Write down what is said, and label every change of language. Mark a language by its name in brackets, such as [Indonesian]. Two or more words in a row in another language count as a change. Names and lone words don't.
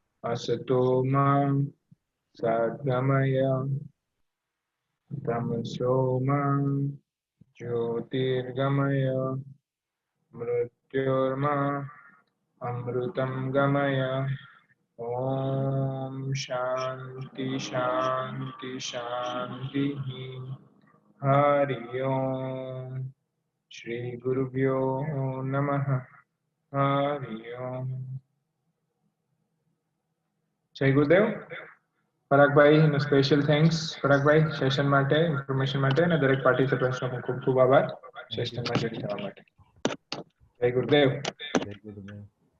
[Sanskrit] असतो मां सद्गमय तमसो मां ज्योतिर्गमय मृत्योर्मा अमृतं गमय ॐ शान्ति शान्ति शान्तिः हरि ओम श्री गुरुभ्यो नमः हरि ओम जय गुरुदेव [Gujarati] પરાગભાઈ નો [English] special thanks [Gujarati] પરાગભાઈ સેશન માટે ઇન્ફોર્મેશન માટે અને દરેક પાર્ટિસિપન્ટ્સનો ખૂબ ખૂબ આભાર સેશનમાં જોઈન થવા માટે જય ગુરુદેવ જય ગુરુદેવ.